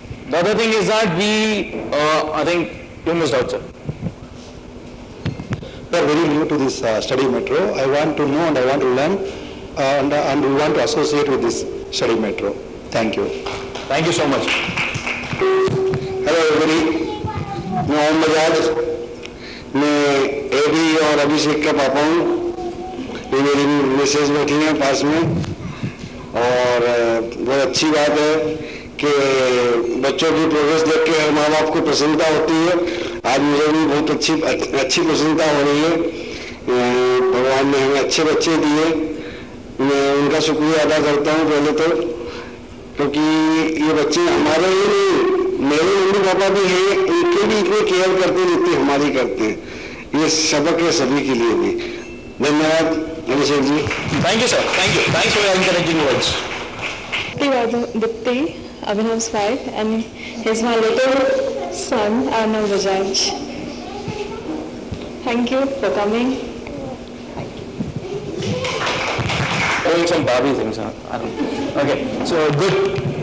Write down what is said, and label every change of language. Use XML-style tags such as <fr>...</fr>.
<en>The other thing is that I think you missed out, sir. We are very new to this Study Metro. I want to know and I want to learn and we want to associate with this Study Metro. Thank you. Thank you so much. Hello everybody.</en> <hi>मैं ओम बजाज, मैं AB और अभिषेक का पापा हूँ. ये मेरी Mrs बैठी हैं पास में, और बहुत अच्छी बात है कि बच्चों की प्रोग्रेस देख के हर माँ बाप को प्रसन्नता होती है. आज मुझे भी बहुत अच्छी प्रसन्नता हो रही है. भगवान ने हमें अच्छे बच्चे दिए. मैं उनका शुक्रिया अदा करता हूँ पहले तो, क्योंकि ये बच्चे हमारे ही नहीं, मेरे मम्मी पापा भी हैं, उनके भी इतने केयर करते हैं जितनी हमारी करते हैं. ये सबक है सभी के लिए भी. धन्यवाद Abhishek ji.</hi> <en>Thank you sir. Thank you. Thanks for encouraging words. Dipti, Abhinav's wife, and he's my little son, Arnav Bajaj. Thank you for coming. Doing some Barbie things, huh? I don't know. Okay, so good.</en>